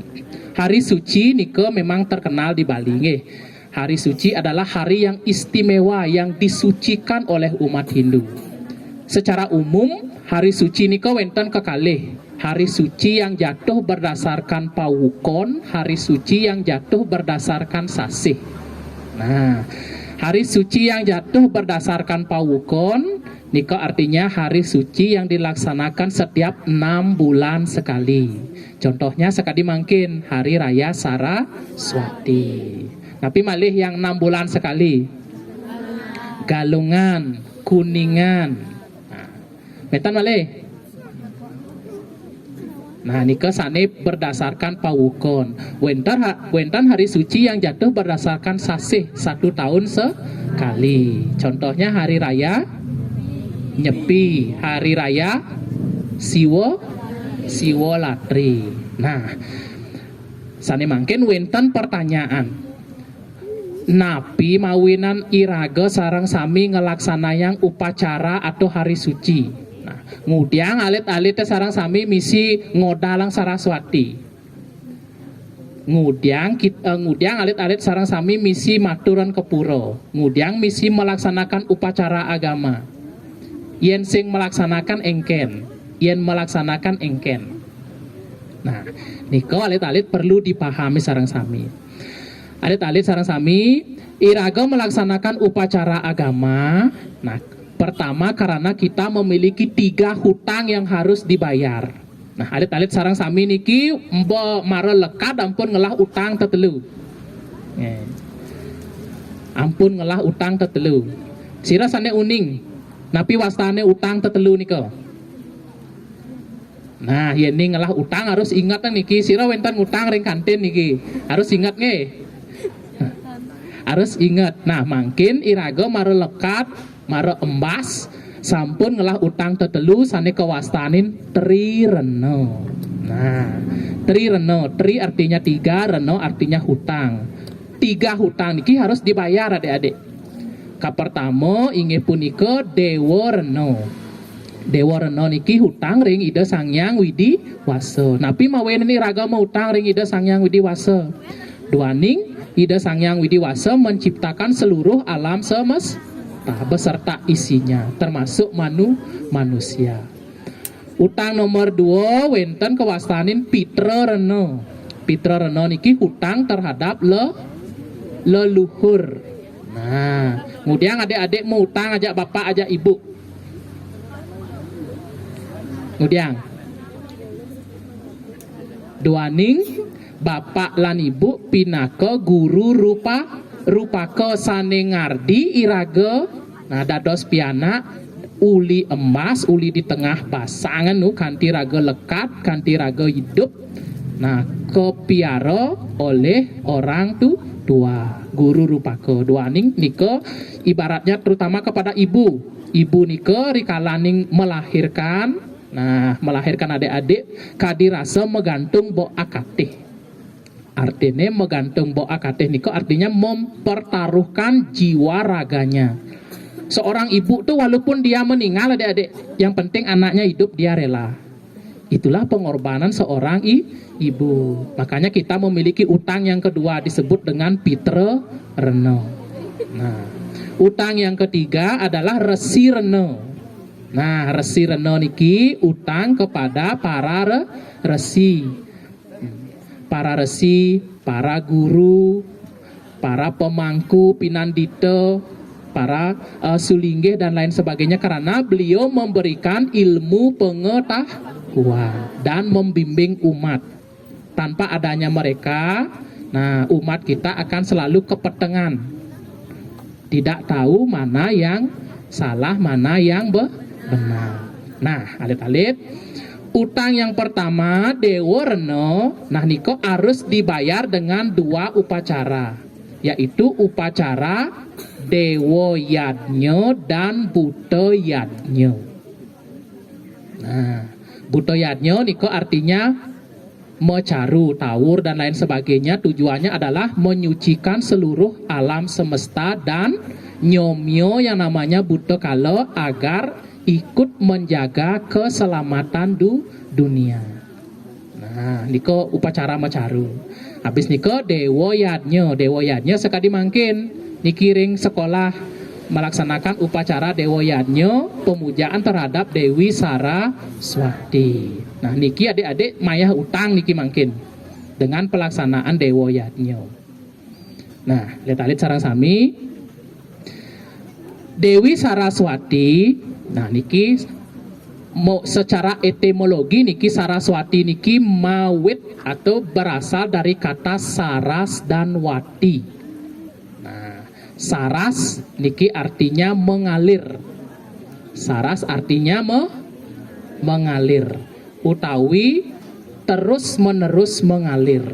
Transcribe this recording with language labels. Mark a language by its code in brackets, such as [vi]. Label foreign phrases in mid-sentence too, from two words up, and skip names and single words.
[id] Hari suci niko memang terkenal di Bali nggih. Hari suci adalah hari yang istimewa yang disucikan oleh umat Hindu. Secara umum, hari suci [ban] niko wenten kekalih. [id] Hari suci yang jatuh berdasarkan pawukon, hari suci yang jatuh berdasarkan sasih. Nah, hari suci yang jatuh berdasarkan pawukon niko artinya hari suci yang dilaksanakan setiap 6 bulan sekali. Contohnya sekali mungkin Hari Raya Saraswati. Tapi malih yang 6 bulan sekali. [ban] Galungan, Kuningan. Nah, metan malih. Nah, niko sane berdasarkan pawukon. [id] Wenten hari suci yang jatuh berdasarkan sasih 1 tahun sekali. Contohnya Hari Raya Nyepi, Hari Raya Siwo Latri. [ban] Nah, sane mangkin wenten pertanyaan. Napi mawinan iraga sareng sami ngelaksanayan upacara [id] atau hari suci. [ban] Nah, ngudiang alit-alit sareng sami misi ngodalang Saraswati. Ngudiang alit-alit sareng sami misi maturan ke pura. Ngudiang misi [id] melaksanakan upacara agama. [ban] Yen sing melaksanakan engken. Nah, niko alit-alit [id] perlu dipahami [ban] sareng sami. Alit-alit sareng sami iraga [id] melaksanakan upacara agama. Nah, pertama karena kita memiliki 3 hutang yang harus dibayar. Nah, [ban] alit-alit sareng sami niki mbo mare lekat ampun ngelah utang tetelu. Ampun ngelah utang tetelu. Sira sane uning. Napi wastane utang tetelu niko. Nah, yen ngelah utang [id] harus ingat [ban] niki. Sira wenten utang ring kantin niki. [id] Harus ingat nggih. Harus ingat. [ban] Nah, mungkin iraga mare lekat, mare embas, sampun ngelah utang tetelu sane kewastanin trireno. [id] Nah, trireno, tri artinya 3, reno artinya hutang. 3 hutang niki harus dibayar adik-adik. [ban] Kapertamo inggih punika Dewa Reno. Dewa Reno niki hutang ring Ida Sangyang Widi Wasa. Napi mawen ini raga mau hutang ring Ida Sangyang Widi Wasa. [id] Duaning Ida Sangyang Widi Wasa menciptakan seluruh alam semesta beserta isinya, termasuk manusia. [ban] Utang nomor 2 wenten kewastanin Pitra Reno. [id] Pitra Reno niki hutang terhadap leluhur. [ban] Nah, kemudian adik-adik mau utang ajak bapak ajak ibu. Kemudian duaning bapak lan ibu pinaka guru rupaka sane ngardi iraga. Nah, dados pianak uli emas, uli di tengah pasangan nu kanti raga lekat, kanti raga hidup. [id] Nah, kepiara oleh orang tua, guru rupaka. Duaning nika ibaratnya terutama kepada ibu. Ibu nika rikalaning melahirkan, nah melahirkan adik-adik kadi rasa megantung bo akatih. Artinya [ban] megantung bo akatih [id] nika artinya mempertaruhkan jiwa raganya. Seorang ibu tuh walaupun dia meninggal adik-adik, yang penting anaknya hidup dia rela. Itulah pengorbanan seorang ibu. Makanya kita memiliki utang yang kedua disebut dengan Pitra Rena. Nah, utang yang ketiga adalah Resi Rena. Nah, Resi Rena niki utang kepada para resi. Para resi, para guru, para pemangku pinandita, para sulinggih dan lain sebagainya, karena beliau memberikan ilmu pengetahuan dan membimbing umat. Tanpa adanya mereka, nah umat kita akan selalu kepetengan, tidak tahu mana yang salah, mana yang benar. Nah, [ban] alit-alit, [id] utang yang pertama Dewa Rena, nah niko harus dibayar dengan dua upacara, yaitu upacara Dewa Yadnya dan Buta Yadnya. Nah, Buta Yadnya niko artinya mecaru, tawur dan lain sebagainya. Tujuannya adalah menyucikan seluruh alam semesta dan nyomyo yang namanya Buta Kala agar ikut menjaga keselamatan dunia. Nah, niko upacara mecaru. Habis niko Dewa Yadnya. Dewa Yadnya [ban] sekali mangkin nikiring [id] sekolah melaksanakan upacara Dewa Yadnya, pemujaan terhadap Dewi Saraswati. [ban] Nah, niki adik-adik mayah utang niki mangkin [id] dengan pelaksanaan Dewa Yadnya. [ban] Nah, lihat sareng sami Dewi Saraswati. [id] Nah, niki secara etimologi niki Saraswati niki mawit atau berasal dari kata saras dan wati. Nah, saras niki artinya mengalir. Saras artinya mengalir, utawi terus menerus mengalir.